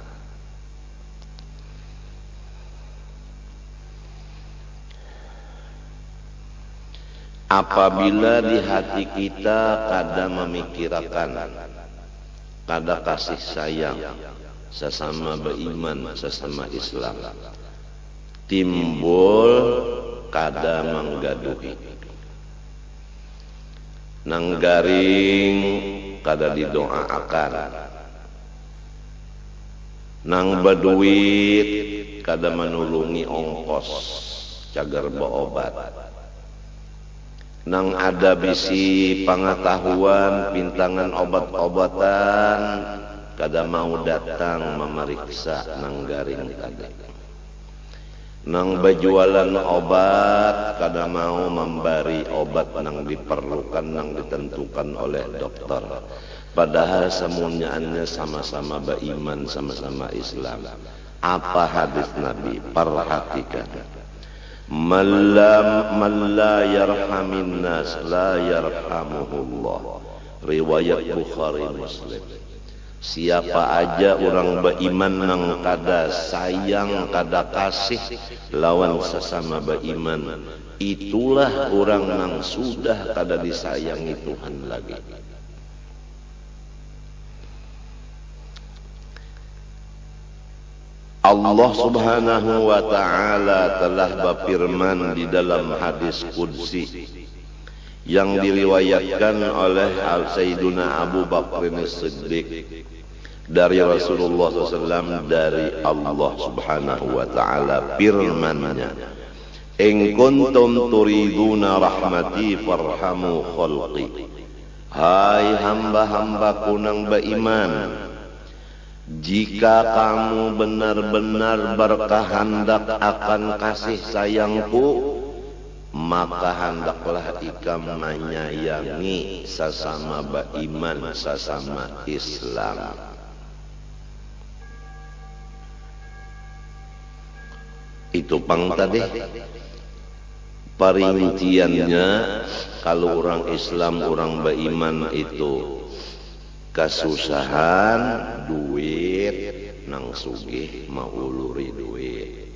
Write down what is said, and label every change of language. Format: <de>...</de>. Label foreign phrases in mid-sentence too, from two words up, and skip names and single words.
<id>Apabila di hati kita kada memikirkan, kada kasih sayang sesama beriman, sesama Islam,</id> <bjn>timbul kada menggaduhi, nang garing kada didoakan, nang berduit kada menulungi ongkos cagar berobat, nang ada bisi pengetahuan pintangan obat-obatan kada mau datang memeriksa nang garing tadi. nang berjualan obat kada mau memberi obat nang diperlukan nang ditentukan oleh dokter, padahal semuanya sama-sama beriman, sama-sama Islam.</bjn> <id>Apa hadis Nabi? Perhatikan,</id> <ar>man la yarhamin nas la yarhamuhullah.</ar> <id>Riwayat Bukhari Muslim.</id> <bjn>Siapa aja orang beriman nang kada sayang, kada kasih lawan sesama beriman, itulah orang nang sudah kada disayangi Tuhan lagi.</bjn> <id>Allah</id> <ar>Subhanahu wa ta'ala</ar> <id>telah berfirman di dalam hadis qudsi yang diriwayatkan oleh Sayyiduna Abu Bakr As-Siddiq dari Rasulullah SAW, dari Allah</id> <ar>Subhanahu wa ta'ala</ar> <id>firman-Nya,</id> <ar>in kuntum turiduna rahmati farhamu khalqi.</ar> <id>Hai hamba-hambaku nang beriman, jika kamu benar-benar berkehendak akan kasih sayangku, maka hendaklah ikam menyayangi sesama beriman, sesama Islam.</id> <bjn>Itu pang tadi perinciannya. Kalau orang Islam, orang beriman itu kesusahan duit nang sugih mau uluri duit,</bjn>